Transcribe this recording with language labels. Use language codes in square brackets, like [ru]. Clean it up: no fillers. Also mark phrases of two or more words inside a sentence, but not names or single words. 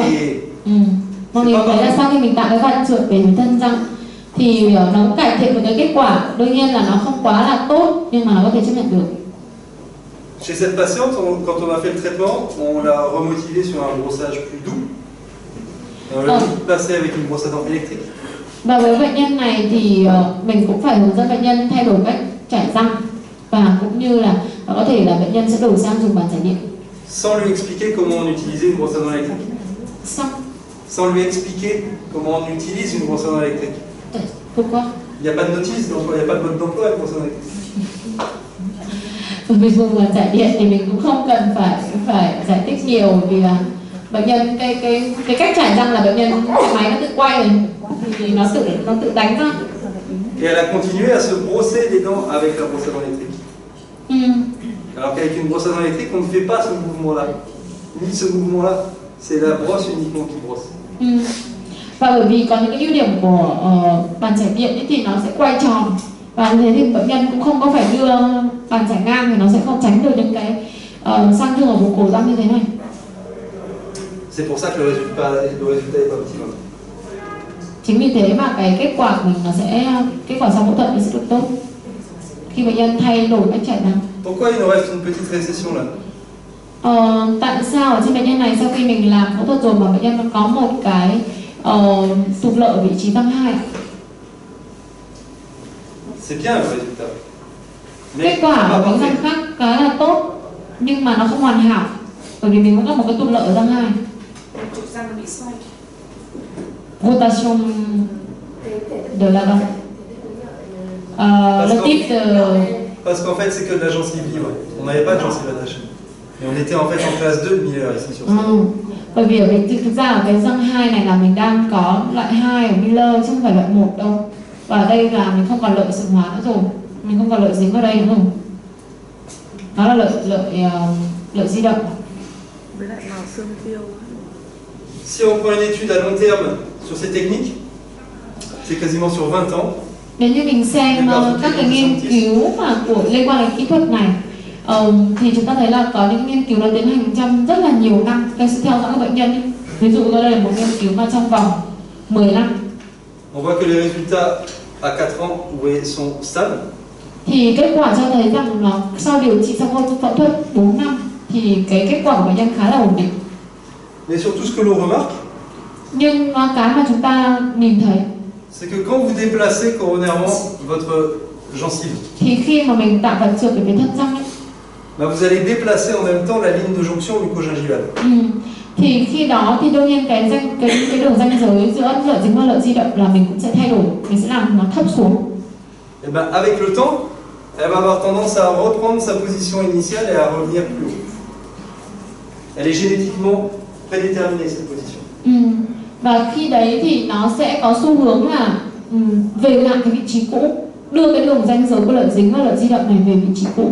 [vi] mọi người thấy là sau khi mình tạo cái vạt trượt về thân răng thì nó cải thiện được cái kết quả. Đương nhiên là nó không quá là tốt, nhưng mà nó có thể chấp nhận được. [fr] chez cette patiente, quand on a fait le traitement, on l'a remotivé sur un brossage plus doux. Et on l'a passé avec une brosse à dents électrique. [vi] Và với bệnh nhân này thì mình cũng phải hướng dẫn bệnh nhân thay đổi cách chải răng, và cũng như là có thể là bệnh nhân sẽ đổi sang dùng bàn chải điện. [fr] Sans lui expliquer comment on utilisait une brosse à dents électrique. sans lui expliquer comment on utilise une brosse à dents électrique. Pourquoi? Il n'y a pas de notice d'emploi, il n'y a pas de mode d'emploi avec brosse à dents électrique. [vi] Bình thường là chạy điện thì mình cũng không cần phải giải thích nhiều, vì là bệnh nhân cái cách chải răng là bệnh nhân cái máy nó tự quay rồi thì nó tự đánh ra. [fr] Et elle a continué à se brosser les dents avec la brosse à dents électrique. Alors qu'avec une brosse à dents électrique, on ne fait pas ce mouvement-là. Ni ce mouvement-là, c'est la brosse uniquement qui brosse. [vi] Và bởi vì có những cái ưu điểm của bàn chải điện ấy thì nó sẽ quay tròn, và như thế thì bệnh nhân cũng không có phải đưa bàn chải ngang, thì nó sẽ không tránh được những cái sang thương ở vùng cổ răng như thế này. [fr] C'est pour ça que le résultat est pas optimal. [vi] Chính vì thế mà cái kết quả của mình nó sẽ, kết quả sau phẫu thuật nó sẽ được tốt khi bệnh nhân thay đổi cách chải răng. [fr] Pourquoi il nous reste une petite récession là? [vi] Tại sao ở trên bệnh nhân này sau khi mình làm phẫu thuật rồi mà bệnh nhân có một cái tụt lợi ở vị trí răng 2? [fr] C'est bien le résultat. [vi] Kết quả ở cái răng khác cái là tốt, nhưng mà nó không hoàn hảo, bởi vì mình cũng có một cái tụt lợi ở răng 2. Trục răng bị xoay. [fr] Rotation de la dent. Le type de... Parce qu'en fait, c'est que de la gencive libre. On n'avait pas de gencive attachée. Et on était en fait en classe 2 de Miller ici sur ça. [vi] Bởi vì ở thực ra ở cái răng 2 này là mình đang có loại 2 ở Miller chứ không phải loại 1 đâu. Và ở đây là mình không còn lợi sừng hóa nữa rồi. Mình không còn lợi dính vào đây nữa rồi. Đó là lợi di động. Với lại màu xương tiêu. [fr] Si on prend une étude à long terme sur ces techniques, c'est quasiment sur 20 ans. [vi] Nếu như mình xem các cái nghiên cứu mà liên quan đến kỹ thuật này, thì chúng ta thấy là có những nghiên cứu đã tiến hành trong rất là nhiều năm. Tôi sẽ theo dõi các bệnh nhân ấy. Ví dụ đây là một nghiên cứu mà trong vòng 10 năm. [fr] On voit que les résultats à 4 ans sont stables. [vi] Thì kết quả cho thấy rằng nó sau điều trị sau phẫu thuật 4 năm thì cái kết quả của bệnh nhân khá là ổn định. [fr] Mais surtout ce que l'on remarque, [vi] nhưng cái mà chúng ta nhìn thấy, [fr] c'est que quand vous déplacez coronairement votre gencive, [vi] thì khi mà mình tạo vật trượt ở cái thân răng ấy, [fr] vous allez déplacer en même temps la ligne de jonction mucogingivale. [vi] Thì khi đó thì đương nhiên cái đường ranh giới giữa lợi dính và lợi di động là mình cũng sẽ thay đổi, mình sẽ làm nó thấp xuống. [fr] Et ben avec le temps, elle va avoir tendance à reprendre sa position initiale et à revenir plus haut. Elle est génétiquement prédéterminée cette position. [vi] Và khi đấy thì nó sẽ có xu hướng là về lại cái vị trí cũ, đưa cái đường ranh giới của lợi dính và lợi di động này về vị trí cũ.